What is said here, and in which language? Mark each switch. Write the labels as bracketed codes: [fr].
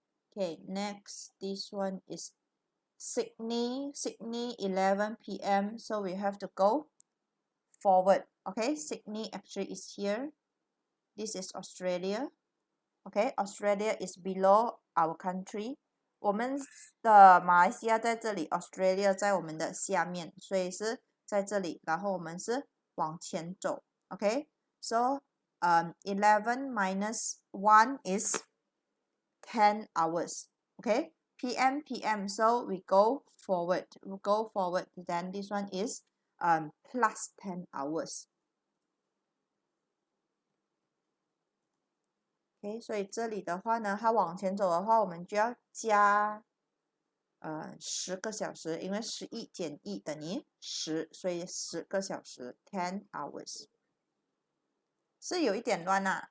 [en] Okay, next, this one is Sydney. Sydney 11 p.m. So we have to go forward. Okay, Sydney actually is here. This is Australia. Okay, Australia is below our country. [zh] 我们的马来西亚在这里 ，Australia 在我们的下面，所以是在这里。然后我们是往前走。 [en] Okay, so 11 minus 1 is 10 hours. Okay, p.m. So we go forward. We go forward. Then this one is plus 10 hours. [zh] OK， 所以这里的话呢，它往前走的话，我们就要加10个小时，因为11减1等于10，所以10个小时 [en] 10 hours [zh] 是有一点乱啊。